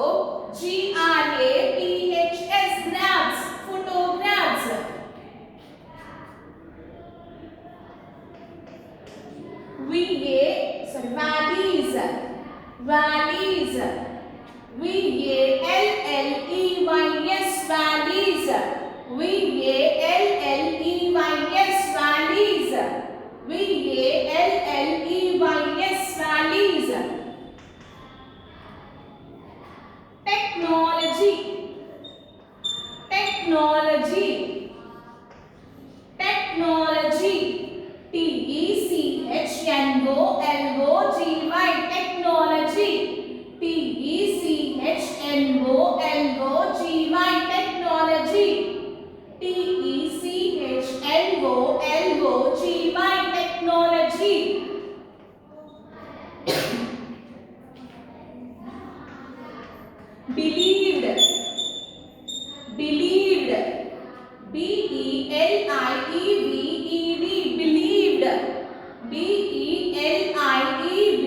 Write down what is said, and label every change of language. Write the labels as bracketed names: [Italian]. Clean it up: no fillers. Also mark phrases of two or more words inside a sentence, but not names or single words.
[English] G-R-A-P-H-S. Graphs. Photographs. Valleys. Valleys. V-A-L-L-E-Y-S. Valleys. V-A-L-L-E-Y-S. Valleys. V-A-L-L-E-Y-S. Valleys. Technology. Technology. Technology. T-E-C-H-N-O-L-O-G-Y. Technology. T-E-C-H-N-O-L-O-G-Y. Technology. T-E-C-H-N-O-L-O-G-Y. Technology. Believed. Believed. B-E-L-I-E-V-E-D. Believed. B-E-L-I-E